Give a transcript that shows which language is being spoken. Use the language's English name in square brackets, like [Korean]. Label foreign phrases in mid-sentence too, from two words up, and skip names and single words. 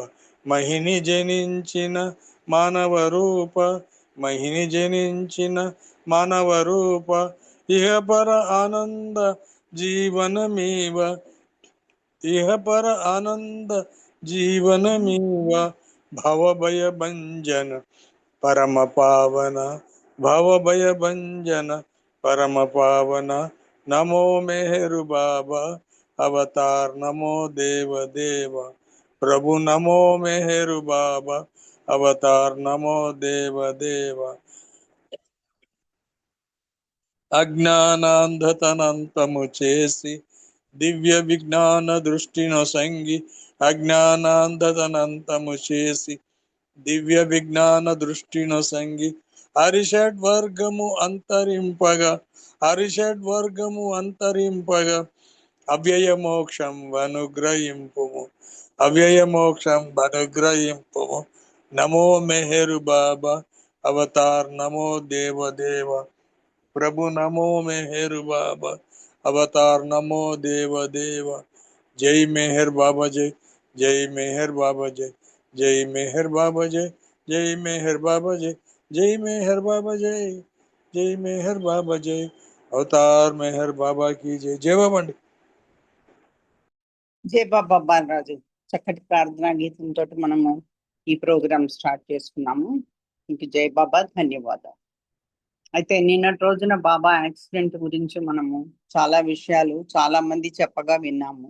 [Telugu] మహిని జనించిన మానవ రూప మహిని జనించిన మానవ రూప ఇహపర ఆనంద జీవనమీవ ఇహపర ఆనంద జీవనమీవ భవభయ భంజన పరమ పావన భవభయ భంజన పరమ పావన నమో మెహరు బాబా [Sanskrit] अवतार नमो देव देव। प्रभु नमो मेहरु बाबा अवतार नमो देव देव। [Telugu] అజ్ఞానాంధతనంతము చేసి దివ్య విజ్ఞాన దృష్టిను సంగి అజ్ఞానాంధతనంతము చేసి దివ్య విజ్ఞాన దృష్టిను సంగి హరిషడ్వర్గము అంతరింపగా హరిషడ్వర్గము అంతరింపగా అవ్యయ మోక్షం అనుగ్రహింపుము అవ్యయ మోక్షం అనుగ్రహింపుము [Sanskrit] నమో మెహరు బాబా అవతార్ నమో దేవ దేవ। प्रभु नमो मेहर बाबा अवतार नमो देव देव। [Hindi] जय मेहर बाबा जय जय मेहर बाबा जय जय मेहर बाबा जय जय मेहर बाबा जय जय मेहर बाबा जय जय मेहर बाबा जय। अवतार मेहर बाबा की जय। जय बाबा। [Telugu] జై బాబా బాలరాజు. చక్కటి ప్రార్థనా గీతంతో మనము ఈ [English] program start [Telugu] చేసుకున్నాము. ఇంక జై బాబా, ధన్యవాదాలు. అయితే నిన్నటి రోజున బాబా యాక్సిడెంట్ గురించి మనము చాలా విషయాలు చాలా మంది చెప్పగా విన్నాము.